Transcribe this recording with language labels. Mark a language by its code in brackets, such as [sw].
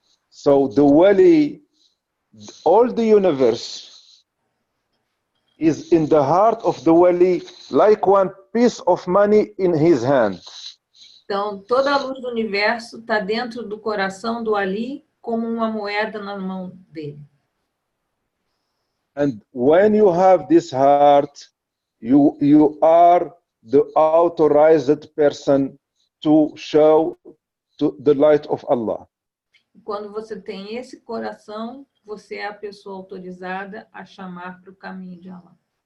[en] So the wali, all the universe is in the heart of the wali, like one piece of money in his hand. [pt] Então, toda a luz do universo está dentro do coração do wali, como uma moeda na mão dele. [en] And when you have this heart, you are the authorized person to show to the light of Allah. [pt] Quando você tem esse coração, você é a pessoa autorizada a chamar para o caminho de Allah.